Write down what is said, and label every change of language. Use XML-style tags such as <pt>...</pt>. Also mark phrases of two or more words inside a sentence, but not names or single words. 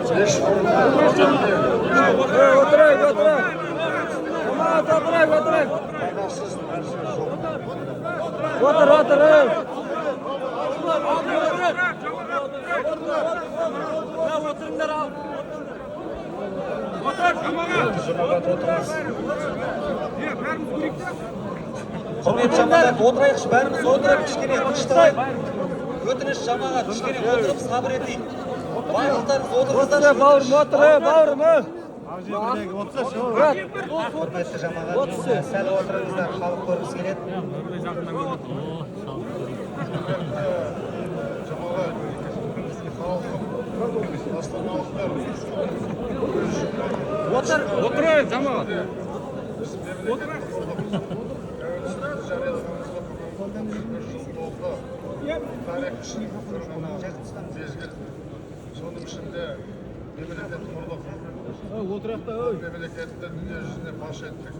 <uz>O'tiringlar al.</uz> <kk>Құрметті жамағат, отырайықшы, бәріміз отырып кішкене тыныштық. Өтініш жамағат, кішкене отырып сабыр етейік. Барлықтарыңыз отырыңыздар. Құрметті жамағат, сәл отырыңыздар, халық көргісі келеді.</kk> <uz>O'tiray, jamoat.</uz> <kk>Соның ішінде мемлекет құрдық. Мемлекетті дүние жүзіне паш еттік.</kk>